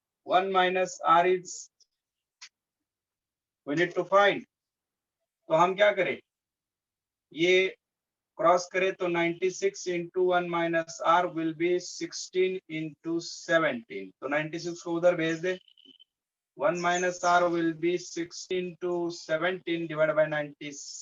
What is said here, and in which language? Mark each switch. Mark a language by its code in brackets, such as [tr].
[en] 1 minus R is, we need to find. [hi] तो हम क्या करें, ये क्रॉस करें तो [en] 96 into 1 minus R will be 16 into 17. [hi] तो 96 को उधर भेज दे, [en] 1 minus R will be 16 to 17 divided by 96.